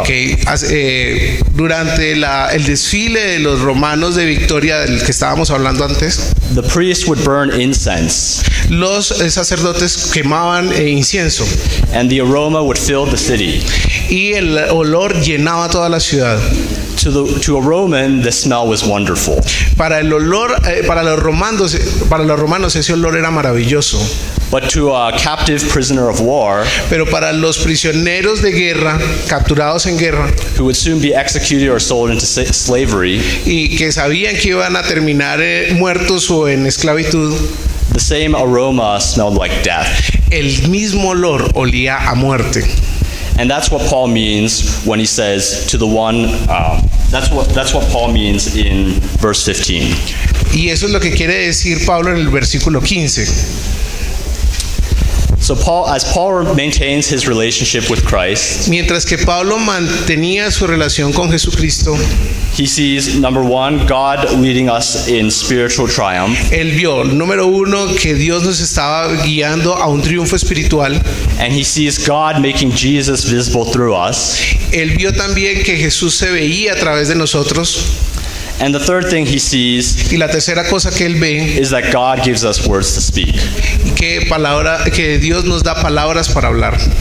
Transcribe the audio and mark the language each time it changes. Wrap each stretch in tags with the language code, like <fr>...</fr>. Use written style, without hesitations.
<es>Ok, durante el desfile de los romanos de Victoria del que estábamos hablando antes,</es> <en>the priest would burn incense,</en> <es>los sacerdotes quemaban incienso</es> <en>and the aroma would fill the city.</en> <es>y el olor llenaba toda la ciudad.</es> <en>To a Roman, the smell was wonderful.</en> <es>Para los romanos ese olor era maravilloso,</es> <en>But to a captive prisoner of war,</en> <es>pero para los prisioneros de guerra, capturados en guerra,</es> <en>who would soon be executed or sold into slavery,</en> <es>y que sabían que iban a terminar muertos o en esclavitud,</es> <en>the same aroma smelled like death.</en> <es>el mismo olor olía a muerte.</es> <en>And that's what Paul means when he says to the one, that's what Paul means in verse 15.</en> <es>Y eso es lo que quiere decir Pablo en el versículo 15.</es> <en>So as Paul maintains his relationship with Christ,</en> <es>Mientras que Pablo mantenía su relación con Jesucristo,</es> <en>he sees, number one, God leading us in spiritual triumph.</en> <es>él vio, número uno, que Dios nos estaba guiando a un triunfo espiritual.</es> <en>And he sees God making Jesus visible through us.</en> <es>Él vio también que Jesús se veía a través de nosotros.</es> <en>And the third thing he sees</en> <es>Y la tercera cosa que él ve,</es> <en>is that God gives us words to speak.</en> <es>que Dios nos da palabras para hablar.</es>